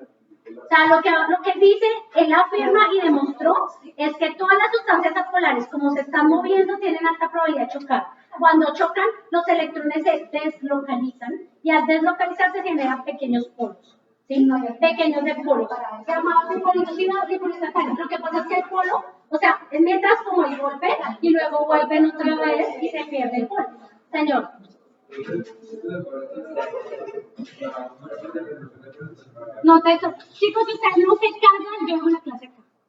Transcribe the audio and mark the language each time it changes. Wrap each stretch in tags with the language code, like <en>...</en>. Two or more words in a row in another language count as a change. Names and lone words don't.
<es>O sea, lo que dice, él afirma y demostró es que todas las sustancias apolares, como se están moviendo, tienen alta probabilidad de chocar. Cuando chocan, los electrones se deslocalizan y al deslocalizarse generan pequeños polos. ¿Sí? Pequeños de polos. Llamados dipolo inducido, dipolo instantáneo. Lo que pasa es que el polo, o sea, es mientras como el golpe y luego vuelven otra vez y se pierde el polo. Señor. No te chicos, ustedes no se cargan, yo hago la clase acá.</es>